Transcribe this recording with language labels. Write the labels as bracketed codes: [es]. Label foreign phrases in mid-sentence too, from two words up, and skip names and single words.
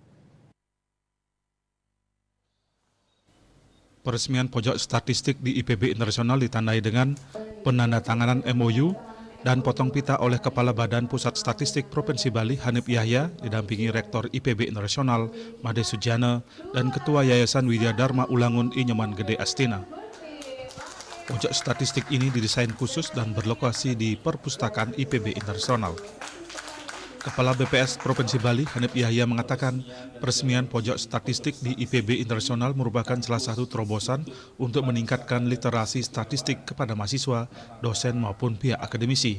[id] Peresmian pojok statistik di IPB Internasional ditandai dengan penandatanganan MOU dan potong pita oleh Kepala Badan Pusat Statistik Provinsi Bali, Hanif Yahya, didampingi Rektor IPB Internasional, Made Sujana, dan Ketua Yayasan Widya Dharma Ulangun Inyoman Gede Astina. Pojok statistik ini didesain khusus dan berlokasi di Perpustakaan IPB Internasional. Kepala BPS Provinsi Bali, Hanif Yahya, mengatakan peresmian pojok statistik di IPB Internasional merupakan salah satu terobosan untuk meningkatkan literasi statistik kepada mahasiswa, dosen maupun pihak akademisi.